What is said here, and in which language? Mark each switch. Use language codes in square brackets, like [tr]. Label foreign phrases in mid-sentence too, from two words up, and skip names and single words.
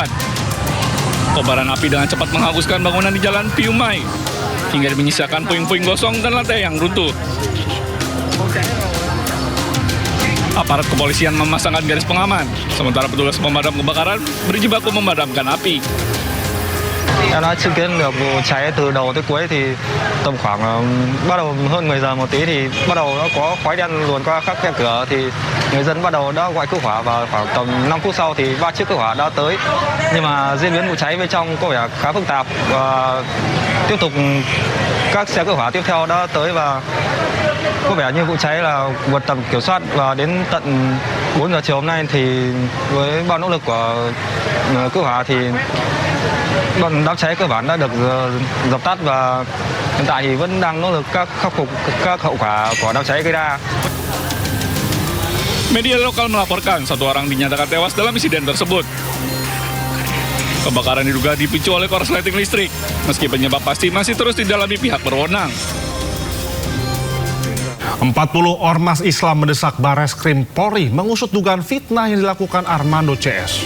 [id] Kobaran api dengan cepat menghanguskan bangunan di Jalan Piu Mai, hingga menyisakan puing-puing gosong dan lantai yang runtuh. Aparat kepolisian memasangkan garis pengaman, sementara petugas pemadam kebakaran berjibaku memadamkan api. [vi] Em đã chứng kiến được vụ cháy từ đầu tới cuối thì tầm khoảng bắt đầu hơn 10 giờ một tí thì bắt đầu nó có khói đen luồn qua các khe cửa thì người dân bắt đầu đã gọi cứu hỏa và khoảng tầm 5 phút sau thì 3 chiếc cứu hỏa đã tới, nhưng mà diễn biến vụ cháy bên trong có vẻ khá phức tạp và tiếp tục các xe cứu hỏa tiếp theo đã tới và có vẻ như vụ cháy là vượt tầm kiểm soát và đến tận 4 giờ chiều hôm nay thì với bao nỗ lực của cứu hỏa thì đám cháy cơ bản đã được dập tắt và hiện tại thì vẫn đang nỗ lực khắc phục các hậu quả của đám cháy gây ra. [id] Media lokal melaporkan satu orang dinyatakan tewas dalam insiden tersebut. Kebakaran diduga dipicu oleh korsleting listrik, meski penyebab pasti masih terus didalami pihak berwenang. 40 ormas Islam mendesak Bareskrim Polri mengusut dugaan fitnah yang dilakukan Armando CS.